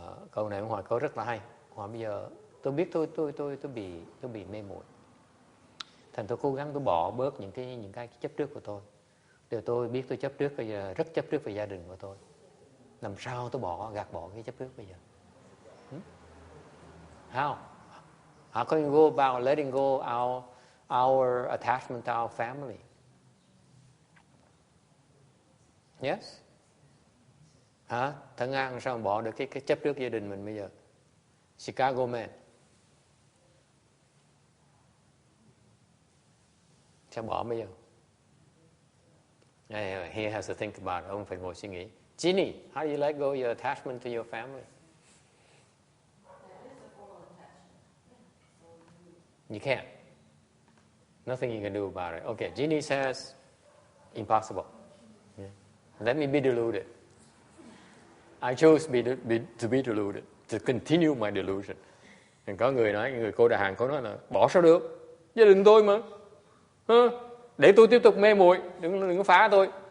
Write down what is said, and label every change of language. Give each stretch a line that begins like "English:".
Vietnamese: Câu này ông hỏi câu rất là hay. Hỏi bây giờ tôi biết tôi bị mê muội. Thành tôi cố gắng tôi bỏ bớt những cái chấp trước của tôi. Điều tôi biết tôi chấp trước bây giờ rất chấp trước về gia đình của tôi. Làm sao tôi gạt bỏ cái chấp trước bây giờ?
English: How can you go about letting go our attachment to our family? Yes?
Vietnamese: Thằng Ngang sao mà bỏ được cái chấp trước gia đình mình bây giờ?
English: Chicago man.
Vietnamese: Sao bỏ bây giờ?
English: He has to think about it.
Vietnamese: Ông phải ngồi suy nghĩ.
English: Ginny, how do you let go your attachment to your family? You can't. Nothing you can do about it. Okay, Ginny says, impossible. Yeah. Let me be deluded. I chose to be deluded, to continue my delusion.
Vietnamese: Có người nói, người cô Đà Hàn có nói là bỏ sao được, gia đình tôi mà, để tôi tiếp tục mê muội, đừng có phá tôi.